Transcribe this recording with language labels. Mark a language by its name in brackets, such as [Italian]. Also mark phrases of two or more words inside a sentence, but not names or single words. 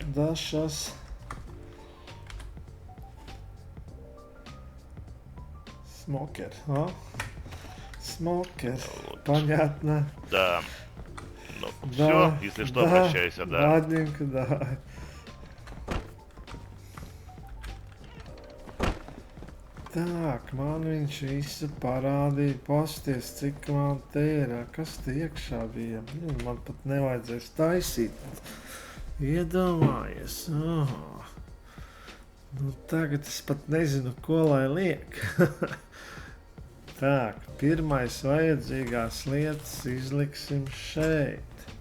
[Russian] Да, сейчас. Смокер, а? Смокер, Вот. понятно. Да. Ну, Да, все, если что, да, обращайся, да. Ладненько, да. Так, [Latvian] man viņš visu parādīja, pasties, cik man te ir, kas te iekšā bija. Man pat nevajadzēs taisīt. Iedomājies. Aha. Nu, tagad es pat nezinu, ko lai liek. Tā, pirmais vajadzīgās lietas izliksim šeit.